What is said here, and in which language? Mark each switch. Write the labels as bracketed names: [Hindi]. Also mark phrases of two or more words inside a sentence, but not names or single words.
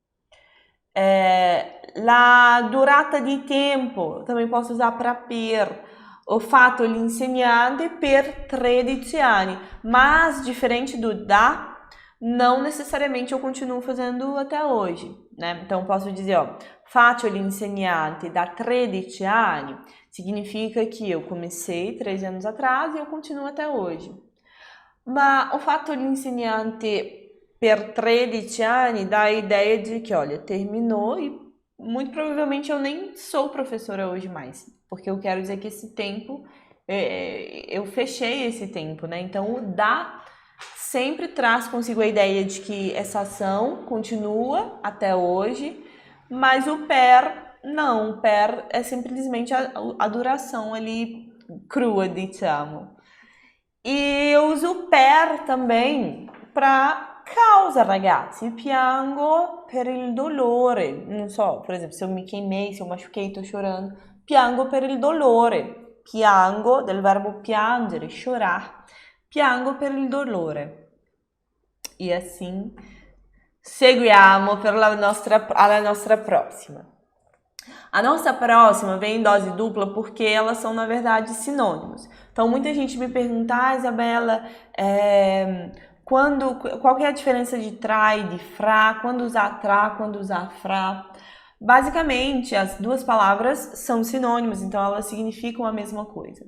[Italian] La durata di tempo, [Portuguese] também posso usar para [Italian] per. Ho fatto l'insegnante per 13 anni, [Portuguese] mas diferente do da, não necessariamente eu continuo fazendo até hoje, né? Então posso dizer, ó, [Italian] faccio l'insegnante da 13 anni, [Portuguese] significa que eu comecei 3 anos atrás e eu continuo até hoje. [Italian] Ma ho fatto l'insegnante per 13 anni [Portuguese] dá a ideia de que, olha, terminou e muito provavelmente eu nem sou professora hoje mais, porque eu quero dizer que esse tempo, eu fechei esse tempo, né? Então, o da sempre traz consigo a ideia de que essa ação continua até hoje, mas o per não, o per é simplesmente a duração ali crua, diciamo. E eu uso o per também para causa, ragazzi. [Italian] Piango per il dolore. Non so, [Portuguese] por exemplo, se eu me queimei, se eu machuquei, tô chorando. [Italian] Piango per il dolore. Piango, del verbo piangere, chorar. Piango per il dolore. [Portuguese] E assim, [Italian] seguiamo per alla nostra próxima. [Portuguese] A nossa próxima vem em dose dupla porque elas são, na verdade, sinônimos. Então, muita gente me pergunta, Isabela, qual que é a diferença de tra e de fra? Quando usar tra, quando usar fra? Basicamente, as duas palavras são sinônimos, então elas significam a mesma coisa.